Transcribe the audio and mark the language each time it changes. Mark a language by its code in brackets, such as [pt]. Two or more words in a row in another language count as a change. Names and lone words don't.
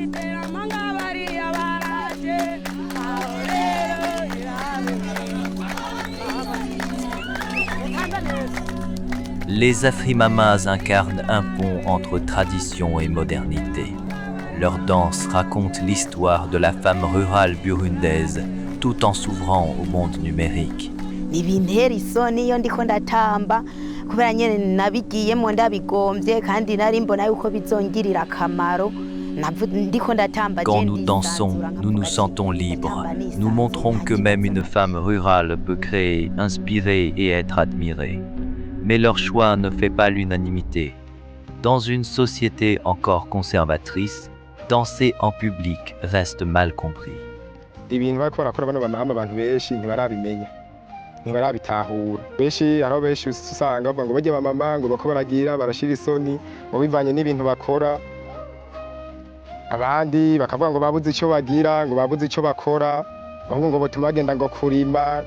[fr] Les Afrimamas incarnent un pont entre tradition et modernité. Leur danse raconte l'histoire de la femme rurale burundaise tout en s'ouvrant au monde numérique. [rn] Ibintera isoni iyo ndiko ndatamba kubera nyene nabigiyemo ndabigombye kandi nari mbona yuko bizongirira akamaro. [fr] Quand nous dansons, nous nous sentons libres. Nous montrons que même une femme rurale peut créer, inspirer et être admirée. Mais leur choix ne fait pas l'unanimité. Dans une société encore conservatrice, danser en public reste mal compris. [rn] Ibintu bariko barakora bano bamama abantu benshi ntibarabimenya ntibarabitahura benshi aho benshi usanga bavuga ngo bajye bamama ngo bako baragira barashira isoni ngo bivanye n'ibintu bakora abandi bakavuga ngo babuze icyo bagira ngo babuze icyo bakora ahubwo ngo botuma bagenda ngo kurima